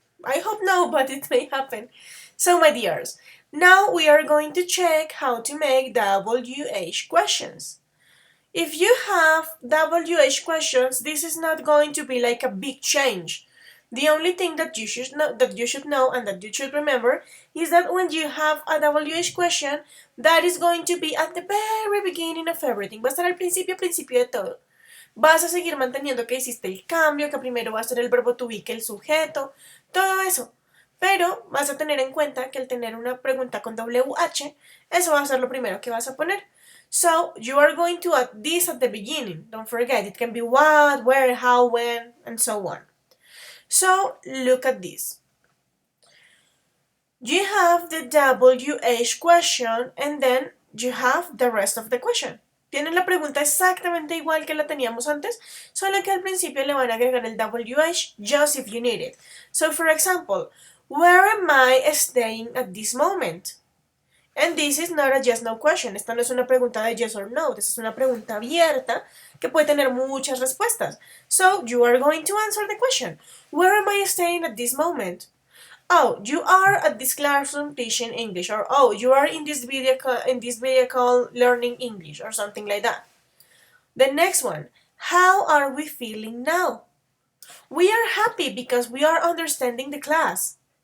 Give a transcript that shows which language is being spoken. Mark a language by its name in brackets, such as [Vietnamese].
[English] I hope no, but it may happen. So, my dears, now we are going to check how to make WH questions. If you have WH questions, this is not going to be like a big change. The only thing that you should know and that you should remember is that when you have a WH question, that is going to be at the very beginning of everything. [Spanish] Va a estar al principio de todo. Vas a seguir manteniendo que hiciste el cambio, que primero va a ser el verbo to be que el sujeto, todo eso. Pero vas a tener en cuenta que al tener una pregunta con WH, eso va a ser lo primero que vas a poner. [English] So, you are going to add this at the beginning. Don't forget, it can be what, where, how, when, and so on. So, look at this. You have the WH question and then you have the rest of the question. [Spanish] Tienen la pregunta exactamente igual que la teníamos antes, solo que al principio le van a agregar el WH [English] just if you need it. So, for example, where am I staying at this moment? And this is not a yes no question. [Spanish] Esta no es una pregunta de [English] yes or no. This is [Spanish] una pregunta abierta que puede tener muchas respuestas. [English] So you are going to answer the question. Where am I staying at this moment? Oh, you are at this classroom teaching English, or oh, you are in this vehicle learning English, or something like that. The next one, how are we feeling now? We are happy because we are understanding the class.